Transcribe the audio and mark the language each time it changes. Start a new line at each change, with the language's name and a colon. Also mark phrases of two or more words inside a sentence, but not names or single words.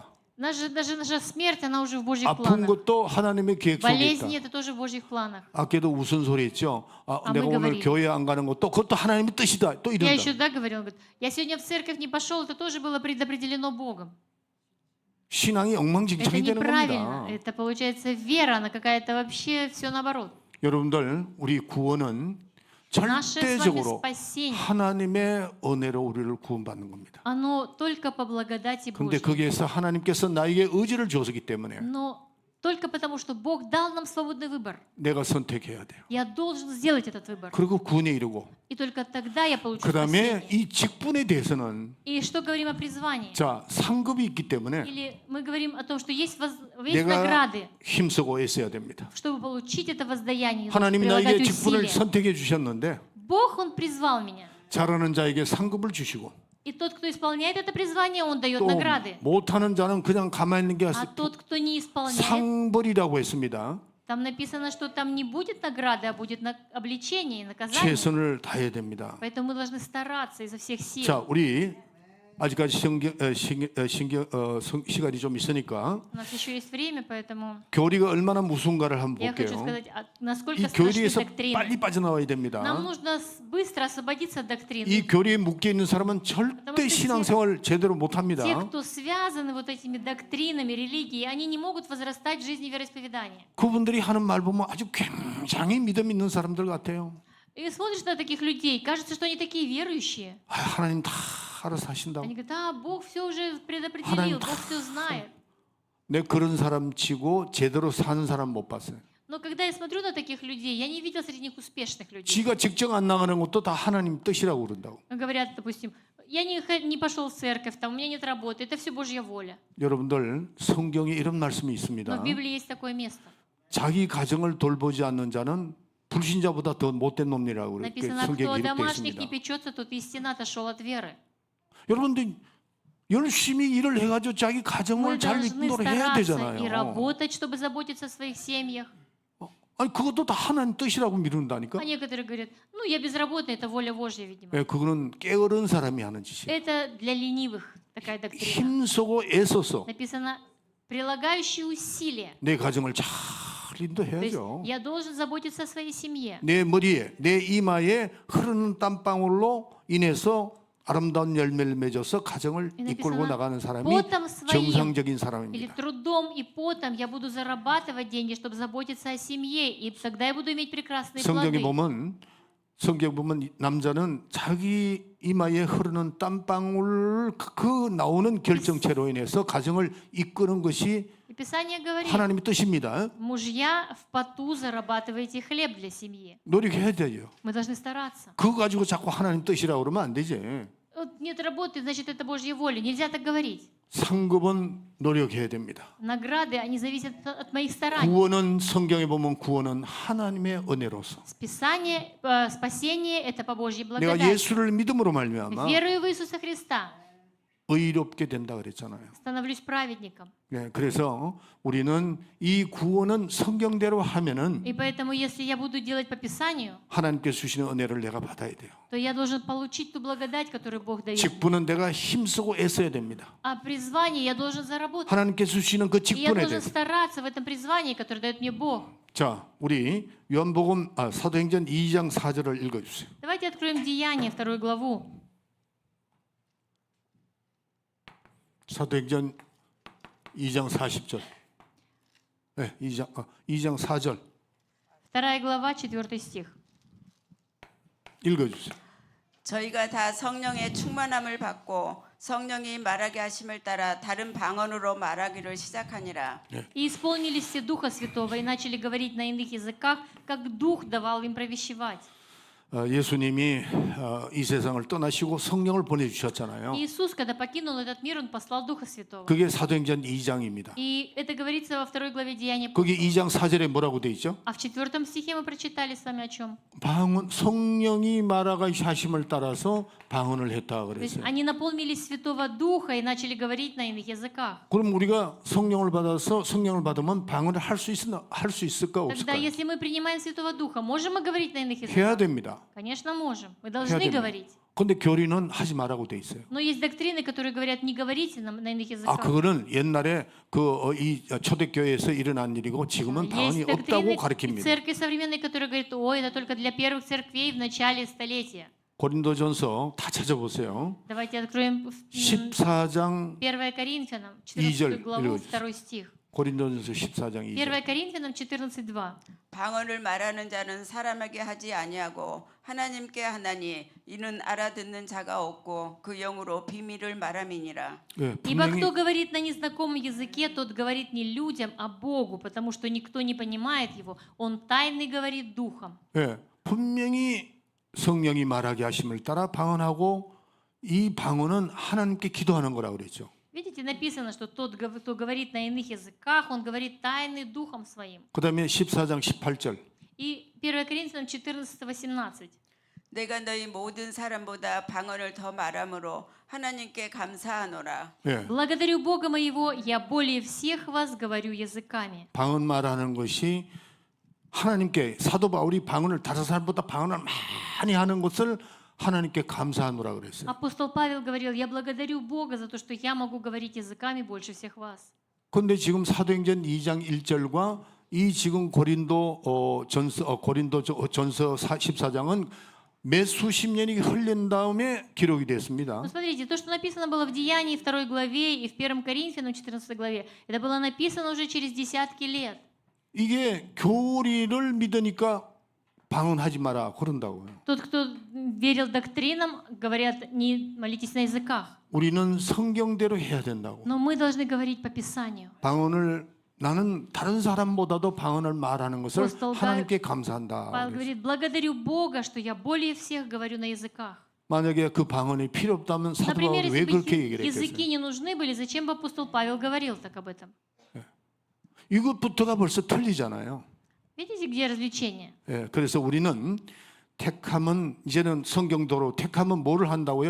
Russian: Даже наша смерть, она уже в Божьих
Korean: 아픈
Russian: планах.
Korean: 것도 하나님의 계획 속에 있다.
Russian: Болезни, это тоже в Божьих планах.
Korean: 아까도 무슨 소리 했죠? 내가
Russian: мы
Korean: 오늘
Russian: говорили.
Korean: 교회 안 가는 것도 그것도 하나님의 뜻이다. 또
Russian: Я еще,
Korean: 이런다.
Russian: говорил, он говорит, я сегодня в церковь не пошел, это тоже было предопределено Богом.
Korean: 신앙이
Russian: Это
Korean: 엉망진창이 되는
Russian: неправильно.
Korean: 겁니다.
Russian: Это получается вера, она какая-то вообще все наоборот.
Korean: 여러분들 우리 구원은
Russian: Наше с вами
Korean: 절대적으로
Russian: спасение,
Korean: 하나님의 은혜로 우리를 구원받는 겁니다.
Russian: оно только по благодати
Korean: 근데
Russian: Божьей.
Korean: 거기에서 하나님께서 나에게 의지를 주었기 때문에
Russian: Но только потому, что Бог дал нам свободный выбор.
Korean: 내가 선택해야 돼요.
Russian: Я должен сделать этот выбор.
Korean: 그리고 구원에 이르고
Russian: И только тогда я получу
Korean: 그 다음에
Russian: спасение.
Korean: 이 직분에 대해서는
Russian: И что говорим о призвании?
Korean: 자 상급이 있기 때문에
Russian: Или мы говорим о том, что есть
Korean: 내가
Russian: награды,
Korean: 힘쓰고 애써야 됩니다.
Russian: чтобы получить это воздаяние,
Korean: 하나님이
Russian: прилагать
Korean: 나에게 직분을
Russian: усилия.
Korean: 선택해 주셨는데
Russian: Бог, Он призвал меня.
Korean: 잘하는 자에게 상급을 주시고
Russian: И тот, кто исполняет это призвание, он дает
Korean: 또
Russian: награды.
Korean: 못하는 자는 그냥 가만히 있는 게
Russian: А
Korean: 아니라
Russian: тот, кто не исполняет,
Korean: 상벌이라고 했습니다.
Russian: там написано, что там не будет награды, а будет обличение и наказание.
Korean: 최선을 다해야 됩니다.
Russian: Поэтому мы должны стараться изо всех сил.
Korean: 자, 우리 아직까지 시간이 좀 있으니까
Russian: У нас еще есть время, поэтому
Korean: 교리가 얼마나 무서운가를 한번
Russian: я хочу
Korean: 볼게요.
Russian: сказать,
Korean: 이
Russian: насколько страшны
Korean: 교리에서
Russian: доктрины.
Korean: 빨리 빠져나와야
Russian: Нам
Korean: 됩니다.
Russian: нужно быстро освободиться от доктрин.
Korean: 이 교리에 묶여 있는 사람은 절대 신앙생활 제대로 못합니다.
Russian: Те, кто связаны вот этими доктринами религии, они не могут возрастать в жизни вероисповедания.
Korean: 그분들이 하는 말 보면 아주 굉장히 믿음 있는 사람들 같아요.
Russian: И смотришь на таких людей, кажется, что они такие верующие.
Korean: 아, 하나님 다 알아서 하신다고.
Russian: Они говорят, а, Бог все уже предопределил,
Korean: 하나님
Russian: Бог все знает.
Korean: 내 그런 사람 치고 제대로 사는 사람 못 봤어요.
Russian: Но когда я смотрю на таких людей, я не видел среди них успешных людей.
Korean: 지가 직접 안 나가는 것도 다 하나님 뜻이라고 그런다고.
Russian: Говорят, допустим, я не пошел в церковь, там, у меня нет работы, это все Божья воля.
Korean: 여러분들 성경에 이런 말씀이
Russian: Но
Korean: 있습니다.
Russian: в Библии есть такое место.
Korean: 자기 가정을 돌보지 않는 자는 불신자보다 더 못된 놈이라고 그렇게
Russian: Написано, кто
Korean: 성경에
Russian: о
Korean: 기록되어
Russian: домашних не
Korean: 있습니다.
Russian: печется, тот истинно отошел от веры.
Korean: 여러분들 열심히 일을 해가지고 자기
Russian: Мы
Korean: 가정을 잘
Russian: должны
Korean: 이끌어 해야
Russian: стараться и
Korean: 되잖아요.
Russian: работать, чтобы заботиться о своих семьях.
Korean: 아니 그것도 다 하나님 뜻이라고 미룬다니까.
Russian: А некоторые говорят, ну я безработный, это воля Божья, видимо.
Korean: 예, 그거는 깨어른 사람이 하는 짓이에요.
Russian: Это для ленивых такая доктрина.
Korean: 힘쓰고 애써서
Russian: Написано, прилагающие усилия.
Korean: 내 가정을 잘
Russian: То есть
Korean: 인도해야죠.
Russian: я должен заботиться о своей семье.
Korean: 내 머리에, 내 이마에 흐르는 땀방울로 인해서 아름다운 열매를 맺어서 가정을
Russian: И
Korean: 이끌고
Russian: написано,
Korean: 나가는 사람이
Russian: потом своим
Korean: 정상적인
Russian: или
Korean: 사람입니다.
Russian: трудом и потом я буду зарабатывать деньги, чтобы заботиться о семье, и тогда я буду иметь прекрасные
Korean: 성경에
Russian: плоды.
Korean: 보면 남자는 자기 이마에 흐르는 땀방울 그 나오는 결정체로 인해서 가정을 이끄는 것이
Russian: И Писание говорит,
Korean: 하나님의 뜻입니다.
Russian: мужья в поту зарабатываете хлеб для семьи.
Korean: 노력해야 돼요.
Russian: Мы должны стараться.
Korean: 그거 가지고 자꾸 하나님 뜻이라고 그러면 안 되지.
Russian: Вот нет работы, значит, это Божья воля. Нельзя так говорить.
Korean: 상급은 노력해야 됩니다.
Russian: Награды, они зависят от моих стараний.
Korean: 구원은 성경에 보면 구원은 하나님의 은혜로서
Russian: Спасение – это по Божьей
Korean: 내가
Russian: благодати.
Korean: 예수를 믿음으로 말미암아
Russian: Верую в Иисуса Христа,
Korean: 의롭게 된다 그랬잖아요.
Russian: становлюсь праведником.
Korean: 네, 그래서 우리는 이 구원은 성경대로 하면은
Russian: И поэтому, если я буду делать по Писанию,
Korean: 하나님께 주시는 은혜를 내가 받아야 돼요.
Russian: то я должен получить ту благодать, которую Бог дает.
Korean: 직분은 내가 힘쓰고 애써야 됩니다.
Russian: А призвание я должен заработать.
Korean: 하나님께 주시는 그
Russian: И я
Korean: 직분에
Russian: должен
Korean: 대해서.
Russian: стараться в этом призвании, которое дает мне Бог.
Korean: 자, 우리 요한복음 사도행전 2장 4절을 읽어주세요.
Russian: Давайте откроем Деяния, 2 главу.
Korean: 사도행전 2장 40절. 네, 2장 4절
Russian: 2 глава, 4 стих.
Korean: 읽어주세요. 저희가 다 성령의 충만함을 받고 성령이 말하게 하심을 따라 다른 방언으로 말하기를 시작하니라.
Russian: И исполнились все Духа Святого и начали говорить на иных языках, как Дух давал им провещевать.
Korean: 예수님이 이 세상을 떠나시고 성령을 보내주셨잖아요.
Russian: Иисус, когда покинул этот мир, Он послал Духа Святого.
Korean: 그게 사도행전 2장입니다.
Russian: И это говорится во 2 главе Деяния.
Korean: 거기 2장 4절에 뭐라고 돼 있죠?
Russian: А в 4 стихе мы прочитали с вами о чем?
Korean: 방언 성령이 말하게 하심을 따라서 방언을 했다
Russian: То есть
Korean: 그랬어요.
Russian: они наполнились Святого Духа и начали говорить на иных языках.
Korean: 그럼 우리가 성령을 받으면 방언을 할 수 있을까
Russian: Тогда,
Korean: 없을까요?
Russian: если мы принимаем Святого Духа, можем мы говорить на иных
Korean: 해야
Russian: языках?
Korean: 됩니다.
Russian: Конечно, можем. Мы
Korean: 해야
Russian: должны
Korean: 됩니다.
Russian: говорить.
Korean: 근데 교리는 하지 말라고 돼 있어요.
Russian: Но есть доктрины, которые говорят, не говорите на иных языках.
Korean: 그거는 옛날에 이 초대교회에서 일어난 일이고 지금은 방언이
Russian: Есть
Korean: 없다고
Russian: доктрины и
Korean: 가르칩니다.
Russian: церкви современной, которые говорят, ой, это только для первых церквей в начале столетия.
Korean: 고린도전서 다 찾아보세요.
Russian: Давайте откроем
Korean: 14장
Russian: 1 Коринфянам,
Korean: 2절
Russian: 14 главу,
Korean: 읽어주세요.
Russian: 2 стих.
Korean: 고린도전서 14장 2절.
Russian: 1 Коринфянам 14:2.
Korean: 방언을 말하는 자는 사람에게 하지 아니하고 하나님께 하나니 이는 알아듣는 자가 없고 그 영으로 비밀을 말함이니라. 네,
Russian: Ибо
Korean: 분명히
Russian: кто говорит на незнакомом языке, тот говорит не людям, а Богу, потому что никто не понимает его. Он тайный говорит духом.
Korean: 분명히 성령이 말하게 하심을 따라 방언하고 이 방언은 하나님께 기도하는 거라고 그랬죠.
Russian: Видите, написано, что тот, кто говорит на иных языках, он говорит тайный духом своим.
Korean: 그다음에 14장 18절.
Russian: И 1 Коринфянам 14:18.
Korean: 내가 너희 모든 사람보다 방언을 더 말함으로 하나님께 감사하노라. 예.
Russian: Благодарю Бога моего, я более всех вас говорю языками.
Korean: 방언 말하는 것이 하나님께 사도 바울이 방언을 다른 사람보다 방언을 많이 하는 것을 하나님께 감사하노라 그랬어요.
Russian: Апостол Павел говорил, я благодарю Бога за то, что я могу говорить языками больше всех вас.
Korean: 그런데 지금 사도행전 2장 1절과 이 지금 고린도 전서 14장은 몇 수십 년이 흘린 다음에 기록이 됐습니다.
Russian: Ну, смотрите, то, что написано было в Деянии 2 главе и в 1 Коринфянам 14 главе, это было написано уже через десятки лет.
Korean: 이게 교리를 믿으니까 방언하지 마라 그런다고요.
Russian: Тот, кто верил доктринам, говорят, не молитесь на языках.
Korean: 우리는 성경대로 해야 된다고.
Russian: Но мы должны говорить по Писанию.
Korean: 방언을 나는 다른 사람보다도 방언을 말하는 것을
Russian: Апостол
Korean: 하나님께 감사한다.
Russian: Павел говорит, благодарю Бога, что я более всех говорю на языках.
Korean: 만약에 그 방언이 필요 없다면 사도
Russian: Например,
Korean: 바울이 왜
Russian: если бы
Korean: 그렇게 얘기를
Russian: языки
Korean: 했겠어요?
Russian: не нужны были, зачем бы апостол Павел говорил так об этом?
Korean: 이것부터가 벌써 틀리잖아요.
Russian: Видите, где развлечение?
Korean: 예, 그래서 우리는 택함은 이제는 성경도로 택함은 뭐를 한다고요?